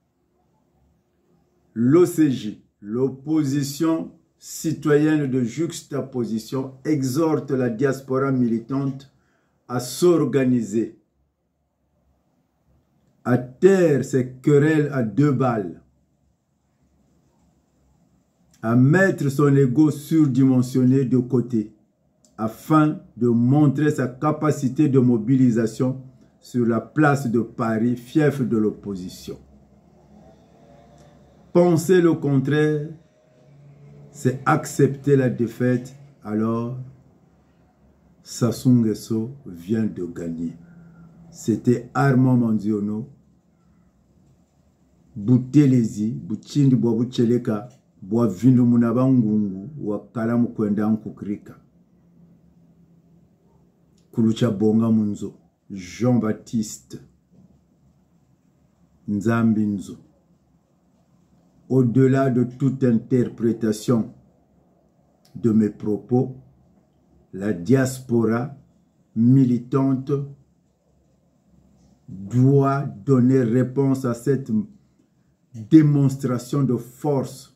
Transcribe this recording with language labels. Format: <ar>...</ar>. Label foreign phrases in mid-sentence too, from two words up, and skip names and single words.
<fr>l'OCJ, l'opposition citoyenne de juxtaposition, exhorte la diaspora militante à s'organiser, à taire ces querelles à deux balles, à mettre son ego surdimensionné de côté, afin de montrer sa capacité de mobilisation sur la place de Paris, fief de l'opposition. Penser le contraire, c'est accepter la défaite, alors Sassou Nguesso vient de gagner. C'était Armand Mandiono, Boutelezi, Bouchindi Boabucheleka, Boavindu Munabangungu, Wakalamu Kwenda Nkukrika. Kulucha Bonga Munzo, Jean-Baptiste Nzambinzo. Au-delà de toute interprétation de mes propos, la diaspora militante doit donner réponse à cette démonstration de force.</fr>